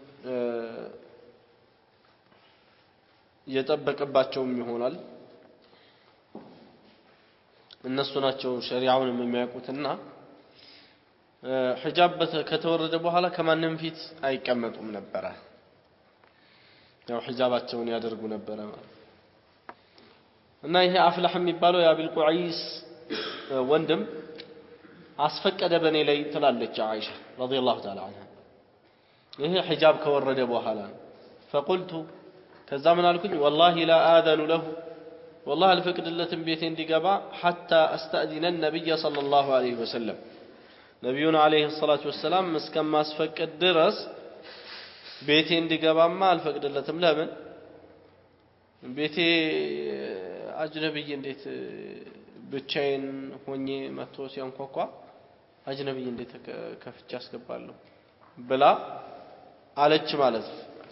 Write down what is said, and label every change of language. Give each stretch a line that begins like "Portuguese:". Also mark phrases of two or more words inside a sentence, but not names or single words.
Amharic: እየጠበቀባቸውም ይሆናል እነሱ ናቸው ሸሪዓውን የሚያውቁትና ሒጃብ ከተወረደ በኋላ ከማንም ፊት አይቀመጡም ነበር ያው ሒጃባቸውን ያደርጉ ነበር እና ይሄ አፍላህ የሚባለው የአቢል ቁዐይስ ወንድም አስፈቀደ በኔ ላይ ትላለች አይሻ
Arabic: رضي الله تعالى عنها
Amharic: ይሄ ሒጃብ ከወረደ በኋላ فقلت ከዛ ምን አልኩኝ
Arabic: والله لا آذن له
Amharic: والله الفقدለትን ቤቴ እንዲገባ
Arabic: حتى استأذن النبي صلى الله عليه وسلم
Amharic: ነብዩን
Arabic: عليه الصلاة والسلام
Amharic: እስከማስፈቀድ ድረስ ቤቴ እንዲገባማ አልፈቅድለትም ለምን ቤቴ አጅነብይ እንዴት ብቻዬን ሆኜ መጥቶ ሲያንኳኳ አጅነብይ እንዴት ከፍቻ አስገባለሁ ብላ አለች ማለት ነው